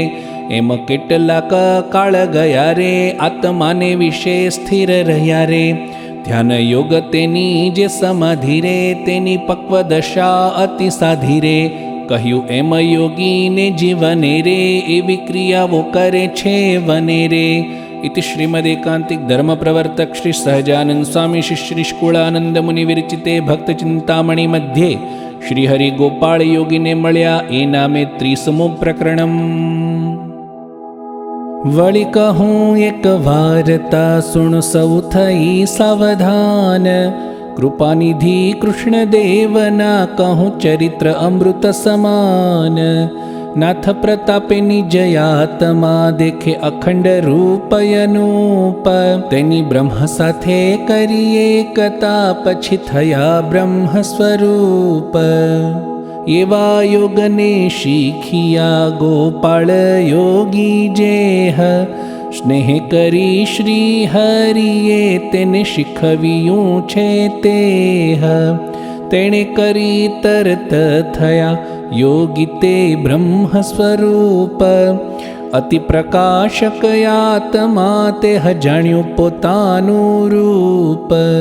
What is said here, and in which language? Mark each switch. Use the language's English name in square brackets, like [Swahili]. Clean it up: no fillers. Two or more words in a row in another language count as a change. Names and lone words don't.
[Gujarati] એમ કેટલાક કાળ ગયા રે, આત્માને વિશે સ્થિર રહ્યા રે. ધ્યાન યોગ તેની જે સમાધિ રે, તેની પક્વ દશા અતિ સાધી રે. કહ્યું એમ યોગીને જીવને રે, એવી ક્રિયાઓ કરે છે વને રે. [Sanskrit] इति श्रीमदेकांतिक धर्म प्रवर्तक श्री सहजानंद स्वामी श्री श्री निष्कुळानंद मुनि विरचिते भक्त चिंतामणि मध्ये श्री हरि गोपाल योगी [Gujarati] ને મળ્યા એ નામે [Sanskrit] 30मुं प्रकरणम्। [Gujarati] વળી કહૂં એક વાર્તા સુણ સૌ થઈ સાવધાન। કૃપાનિધિ કૃષ્ણદેવના કહૂં ચરિત્ર અમૃત સમાન। નાથ પ્રતાપે નિજયાત્મા દેખે અખંડ રૂપ અનૂપ। તેની બ્રહ્મ સાથે કરી એકતા પછી થયા બ્રહ્મ સ્વરૂપ। એવા યોગને શીખિયા ગોપાળ યોગી જેહ, સ્નેહ કરી શ્રી હરિએ તેને શીખવ્યું છે તેહ, તેણે કરી તરત થયા યોગી તે બ્રહ્મ સ્વરૂપ, અતિ પ્રકાશક આત્મા તે જાણ્યું પોતાનું રૂપ.